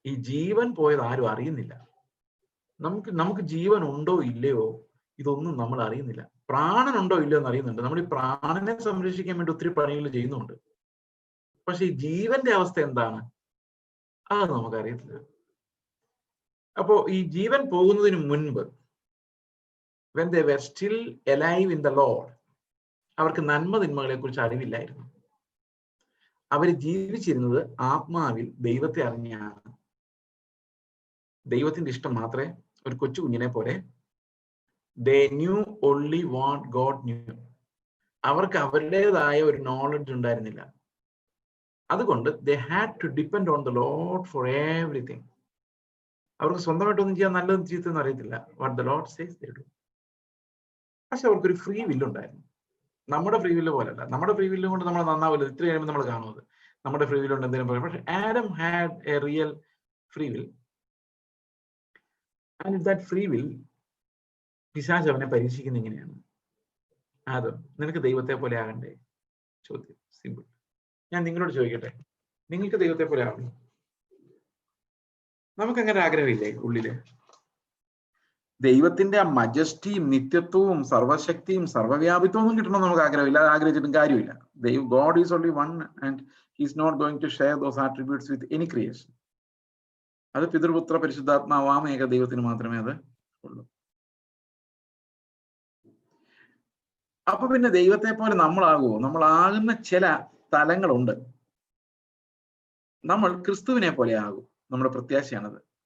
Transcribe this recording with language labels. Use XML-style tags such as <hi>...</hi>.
<ml>ഈ ജീവൻ പോയത് ആരും അറിയുന്നില്ല. നമുക്ക് ജീവൻ ഉണ്ടോ ഇല്ലയോ ഇതൊന്നും നമ്മൾ അറിയുന്നില്ല. പ്രാണൻ ഉണ്ടോ ഇല്ലയോ എന്ന് അറിയുന്നുണ്ട്. നമ്മൾ ഈ പ്രാണനെ സംരക്ഷിക്കാൻ വേണ്ടി ഒത്തിരി പണികൾ ചെയ്യുന്നുണ്ട്. പക്ഷെ ഈ ജീവന്റെ അവസ്ഥ എന്താണ് അത് നമുക്കറിയത്തില്ല. അപ്പോ ഈ ജീവൻ പോകുന്നതിന് മുൻപ്</ml> <en>when they were still alive in the Lord,</en> <ml>അവർക്ക് നന്മ തിന്മകളെ കുറിച്ച് അറിവില്ലായിരുന്നു. അവർ ജീവിച്ചിരുന്നത് ആത്മാവിൽ ദൈവത്തെ അറിഞ്ഞാണ്. ദൈവത്തിന്റെ ഇഷ്ടം മാത്രമേ, ഒരു കൊച്ചു കുഞ്ഞിനെ പോലെ</ml> <en>they knew only what God knew.</en> <ml>അവർക്ക് അവരുടേതായ ഒരു നോളജ് ഉണ്ടായിരുന്നില്ല. അതുകൊണ്ട്</ml> <en>they had to depend on the Lord for everything.</en> <ml>അവർക്ക് സ്വന്തമായിട്ടൊന്നും ചെയ്യാൻ നല്ലതും ചീത്തയൊന്നും അറിയത്തില്ല.</ml> <en>what the Lord says they do.</en> <ml>പക്ഷെ അവർക്കൊരു ഫ്രീ വില്ല് ഉണ്ടായിരുന്നു. നമ്മുടെ ഫ്രീ വില്ല് പോലല്ല. നമ്മുടെ ഫ്രീ വില്ല് കൊണ്ട് നമ്മൾ നന്നാവില്ല. ഇത്ര കഴിയുമ്പോൾ നമ്മൾ കാണുന്നത് നമ്മുടെ ഫ്രീ വില്ല് കൊണ്ട് എന്തെങ്കിലും പറയും. പക്ഷെ</ml> <en>Adam had a real free will. And that free will</en> <ml>പിശാച് അവനെ പരീക്ഷിക്കുന്ന എങ്ങനെയാണ്? ആദം, നിനക്ക് ദൈവത്തെ പോലെ ആകണ്ടേ? ചോദ്യം സിമ്പിൾ. ഞാൻ നിങ്ങളോട് ചോദിക്കട്ടെ, നിങ്ങൾക്ക് ദൈവത്തെ പോലെ ആവണം? നമുക്കങ്ങനെ ആഗ്രഹമില്ലേ ഉള്ളില്? ദൈവത്തിന്റെ ആ മജസ്റ്റിയും നിത്യത്വവും സർവശക്തിയും സർവ്വവ്യാപിത്വവും കിട്ടണം നമുക്ക് ആഗ്രഹമില്ല. അത് ആഗ്രഹിച്ചിട്ടും കാര്യമില്ല.</ml> <en>God is only one and he is not going to share those attributes with any creation.</en> <ml>അത് പിതൃപുത്ര പരിശുദ്ധാത്മാവാം ഏക ദൈവത്തിന് മാത്രമേ അത് ഉള്ളൂ. അപ്പൊ പിന്നെ ദൈവത്തെ പോലെ നമ്മളാകുമോ? നമ്മളാകുന്ന ചില തലങ്ങളുണ്ട്. നമ്മൾ ക്രിസ്തുവിനെ പോലെ ആകും. നമ്മുടെ പ്രത്യാശയാണത്.</ml>